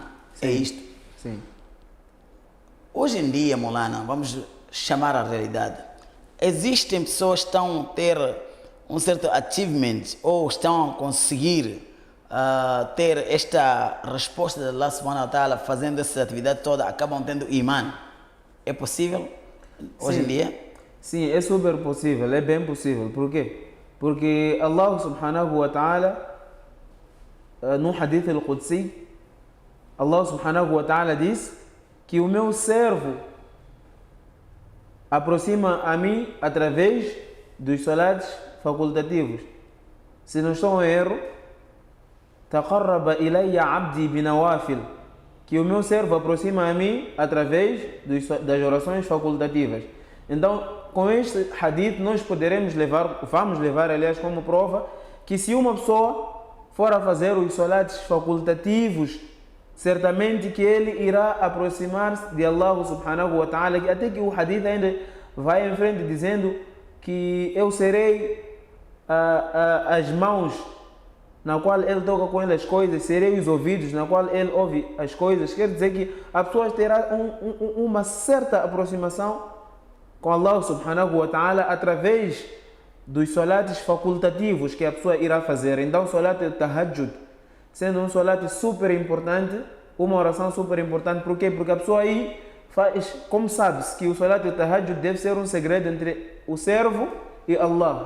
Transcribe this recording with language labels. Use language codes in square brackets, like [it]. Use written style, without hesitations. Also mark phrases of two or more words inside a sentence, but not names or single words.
[pt] Sim. É isto? Sim. Hoje em dia, Maulana, vamos chamar a realidade. existem pessoas que estão a ter um certo achievement ou estão a conseguir ter esta resposta de Allah [ar] سبحانه وتعالى [pt] fazendo essa atividade toda, acabam tendo imã. É possível hoje em dia? Sim, é super possível, é bem possível. Por quê? Porque Allah [ar] سبحانه وتعالى, [pt] no [ar] الحديث القدسي, [pt] Allah [ar] سبحانه وتعالى [pt] diz que o meu servo aproxima a mim através dos salatos facultativos. Se não estou em erro, [ar] تقرب إلي عبدي بالنوافل, [pt] que o meu servo aproxima a mim através das orações facultativas. Então, com este hadith nós vamos levar aliás como prova que se uma pessoa for a fazer os salatos facultativos, certamente que ele irá aproximar-se de Allah [ar] سبحانه وتعالى, [pt] até que o hadith ainda vai em frente dizendo que eu serei as mãos na qual ele toca com ele as coisas, serei os ouvidos na qual ele ouve as coisas. Quer dizer que a pessoa terá uma certa aproximação com Allah [ar] سبحانه وتعالى [pt] através dos salatos facultativos que a pessoa irá fazer. Então, o [ar] صلاة التهجد, [pt] sendo um salat super importante, uma oração super importante. Por quê? Porque a pessoa aí faz, como sabe-se que o [ar] صلاة التهجد [pt] deve ser um segredo entre o servo e Allah.